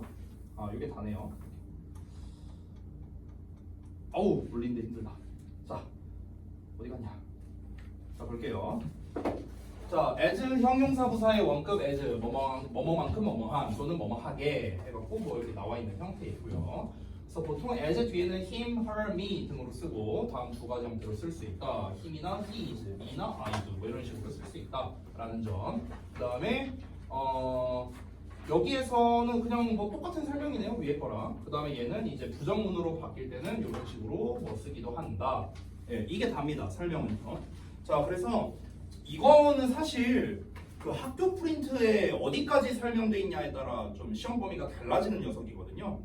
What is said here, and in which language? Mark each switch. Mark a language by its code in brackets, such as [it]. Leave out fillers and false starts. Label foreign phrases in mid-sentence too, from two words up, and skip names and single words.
[ko] 아 이게 다네요. 어우 물리는데 힘들다. 자 어디 갔냐? 자 볼게요. 자 as 형용사 부사의 원급 as 뭐뭐만큼 뭐뭐한 또는 뭐뭐하게 해갖고 뭐 이렇게 나와 있는 형태이고요. 그래서 보통 as 뒤에는 [en] him, her, me [ko] 등으로 쓰고 다음 두 가지 형태로 쓸 수 있다. him이나 [en] he is, [ko] me나 [en] I do [ko] 뭐 이런 식으로 쓸 수 있다라는 점. 그다음에 여기에서는 그냥 뭐 똑같은 설명이네요 위에 거랑. 그다음에 얘는 이제 부정문으로 바뀔 때는 이런 식으로 뭐 쓰기도 한다. 예, 이게 답니다 설명은요. 자 그래서 이거는 사실 그 학교 프린트에 어디까지 설명돼 있냐에 따라 좀 시험 범위가 달라지는 녀석이거든요.